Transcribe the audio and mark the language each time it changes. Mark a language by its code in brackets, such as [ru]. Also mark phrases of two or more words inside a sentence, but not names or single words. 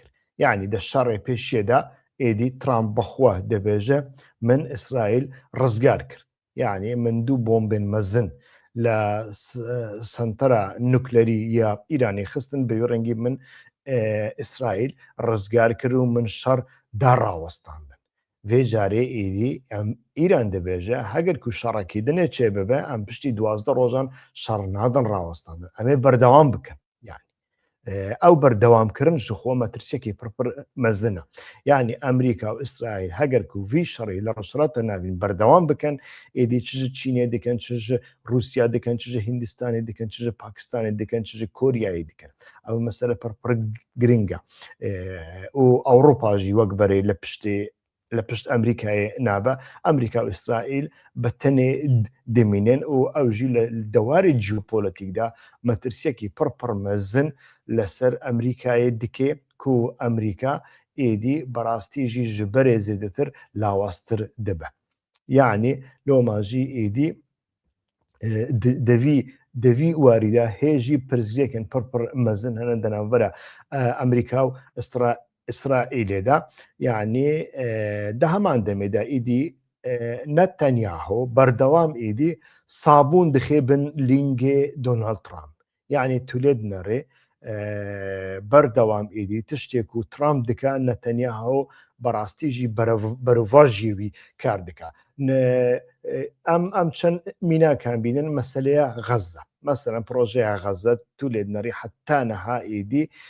[ku] یعنی دە شەڕێ پێشێدا ئێدی ترامپ بەخوا دەبێژە من ئیسرائیل ڕزگار کرد یعنی من دوو بۆمبێن مەزن لە سنتەرە نوکلەری یا ئیرانی خستن بە ڕەنگی من ئیسرائیل ڕزگار کرد و من شەڕ داڕاوەستاندن vê carê êdî em îran dibêje heger ku şerekî dinê çê bibe em piştî 12 rojan şer nadin rawestandin em ê berdewam bikin yani ew berdewamkirin ji xwe metirsekê pir mezin e yani Emerîka û İsraîl heger ku vî şerê li Rûsrata navîn berdewam bikin êdî çi ji Çînê dikin çi ji Rûsya dikin çi ji Hindistanê dikin çi ji Pakistanê dikin çi ji Koryayê dikin ew mesele pir giring e û Ewropa jî wek berê li piştê لە پشت ئەمریکای نابە ئەمریکا و ئیسرائیل بە تەنێ دمینێن و ئەوژی لە دەواری جیۆپۆلەتیکدا مەترسیەکی پڕ مەزن لەسەر ئەمریکای دکێ و ئەمریکا ئێدی بەڕاستیژی ji berê zêdetir lawaztir dibe yani lomajî êdî devî warîda hêjî pirzgirêkên pir mezin hene di navbera ئەمریکا و ئیسرائیلێدا یعنی دە هەمان دەمێدا ئیدی نەتەنیاهۆ بەردەوام ئیدی سابوون دخێ بن لینگێ دۆناڵد ترامپ یعنی تو لێ دنەڕێ بەردەوام ئیدی تشتێک و ترامپ دکا نەتەنیاهۆ بەڕاستیژی بەروڤژیوی کار دکا ئەم چەند میناکان بینن مەسلەیە غەزە مەسەرەن پرۆژەیە غەزە تو لێ نەری حتا نەها ئیدی